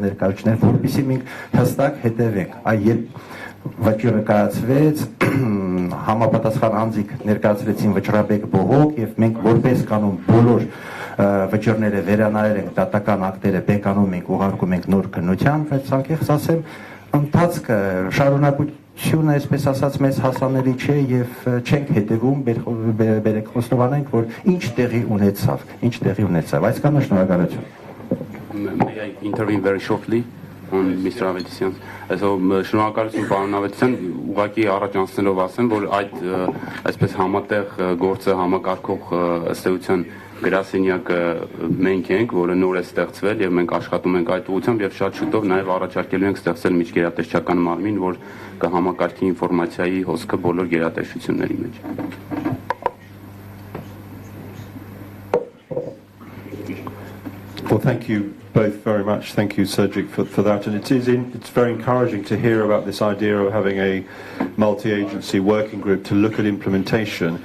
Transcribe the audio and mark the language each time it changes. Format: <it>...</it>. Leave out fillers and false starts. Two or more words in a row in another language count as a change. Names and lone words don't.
<hy>ներկայացուցիչներ, որպեսզի մենք հստակ հետևենք։ Այ երբ վճիռը կայացվեց, համապատասխան անձիկ ներկայացրեցին վճռաբեկ բողոք եւ մենք որպես կանոն բոլոր վճիռները վերանայել ենք, դատական ակտերը բեկանում ենք, ուղարկում ենք նոր քննության, բայց անկեղծ ասեմ, ընթացքը շարունակությունը, այսպես ասած, մեզ հասանելի չէ եւ չենք հետեւում, բերեք խոստովանենք, որ ինչ տեղի ունեցավ, այսքանը շնորհակալություն։</hy> <en>May I intervene very shortly on Mr. Avedisyan.</en> <hy>Շնորհակալություն պարոն Ավետիսյան, ուղղակի առաջ անցնելով ասեմ, որ այդ այսպես համատեղ գործը համակարգող ըստ էության գրասենյակը մենք ենք, որը նոր է ստեղծվել եւ մենք աշխատում ենք այդ ուղղությամբ եւ շատ շուտով նաեւ առաջարկելու ենք ստեղծել միջգերատեսչական մարմին, որ կհամակարգի ինֆորմացիայի հոսքը բոլոր գերատեսչությունների մեջ։</hy> <en>Well, thank you both very much. Thank you, Sergic, for that. And it's very encouraging to hear about this idea of having a multi-agency working group to look at implementation.</en>